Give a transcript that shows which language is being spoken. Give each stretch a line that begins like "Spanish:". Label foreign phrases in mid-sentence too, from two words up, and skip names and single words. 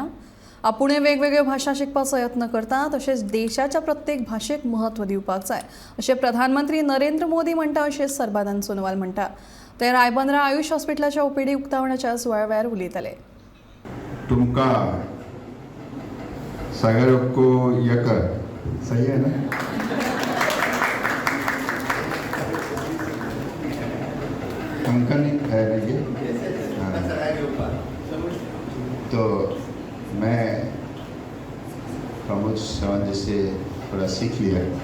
Konkani: आपुणूय वेगवेगळ्यो भाशा शिकपाचो यत्न करता, तशेंच देशाच्या प्रत्येक भाशेक महत्व दिवपाक जाय अशें प्रधानमंत्री नरेंद्र मोदी म्हणटा अशें सर्बानंद सोनोवाल म्हणटा। ते रायबंदरा आयुष हॉस्पिटलाच्या ओपीडी उक्तावणाच्या सुवाळ्यार उलयताले। तुमका सगळ्यांको येकर
Hindi: सही है ना? कंकन है ये तो मैं प्रमोद श्रवण से थोड़ा सीख लिया।